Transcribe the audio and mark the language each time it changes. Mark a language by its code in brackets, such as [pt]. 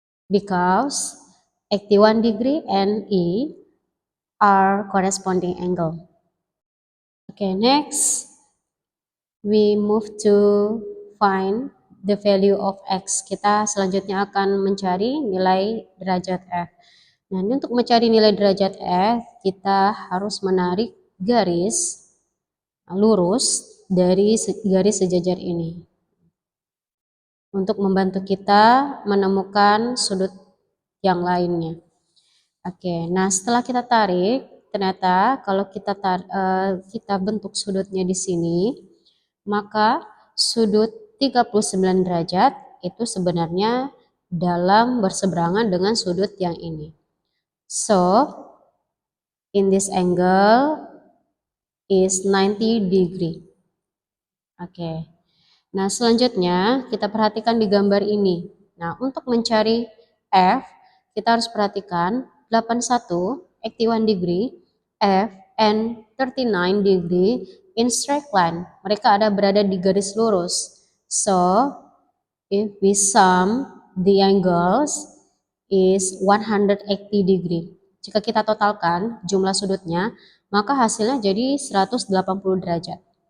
[en] Because 81 degree and E are corresponding angle. Okay, next we move to find the value of X. [id] Kita selanjutnya akan mencari nilai derajat F. Nah, ini untuk mencari nilai derajat F, kita harus menarik garis lurus dari garis sejajar ini untuk membantu kita menemukan sudut yang lainnya. Oke, nah setelah kita tarik, ternyata kalau kita bentuk sudutnya di sini, maka sudut 39 derajat itu sebenarnya dalam berseberangan dengan sudut yang ini. [en] So, in this angle is 90 degree. [id] Oke. Nah, selanjutnya kita perhatikan di gambar ini. Nah, untuk mencari F, kita harus perhatikan [en] 81, 81 degree, F, and 39 degree in straight line. [id] Mereka berada di garis lurus. [en] So, if we sum the angles is 180 degree. [id] Jika kita totalkan jumlah sudutnya, maka hasilnya jadi 180 derajat.